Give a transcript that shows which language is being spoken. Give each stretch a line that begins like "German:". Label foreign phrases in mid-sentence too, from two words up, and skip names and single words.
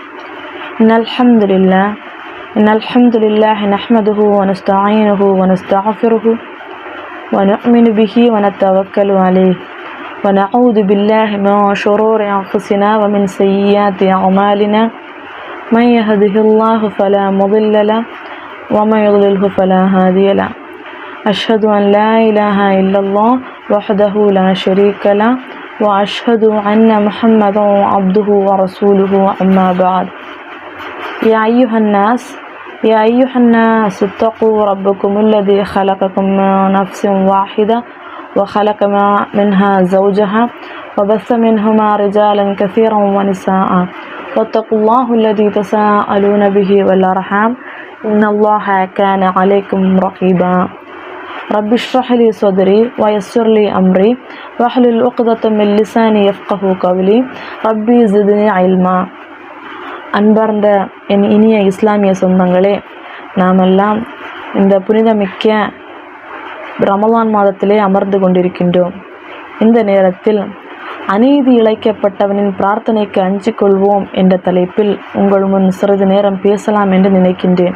Arabic: الحمد لله نحمده ونستعينه ونستغفره ونؤمن به ونتوكل عليه ونعوذ بالله من شرور أنفسنا ومن سيئات أعمالنا من يهده الله فلا مضل له ومن يضلل فلا هادي له. أشهد أن لا إله إلا الله وحده لا شريك له وأشهد أن محمدا عبده ورسوله أما بعد. يا أيها الناس اتقوا ربكم الذي خلقكم من نفس واحدة وخلق منها زوجها وبث منهما رجالا كثيرا ونساء واتقوا الله الذي تساءلون به والأرحام إن الله كان عليكم رقيبا رب اشرح لي صدري ويسر لي أمري واحلل عقدة من لساني يفقهوا قولي ربي زدني علما.
Tamil: அன்பார்ந்த என் இனிய இஸ்லாமிய சொந்தங்களே, நாமெல்லாம் இந்த புனிதமிக்க ரமலான் மாதத்திலே அமர்ந்து கொண்டிருக்கின்றோம். இந்த நேரத்தில் அநீதி இழைக்கப்பட்டவனின் பிரார்த்தனைக்கு அஞ்சிக் கொள்வோம் என்ற தலைப்பில் உங்கள் முன் சிறிது நேரம் பேசலாம் என்று நினைக்கின்றேன்.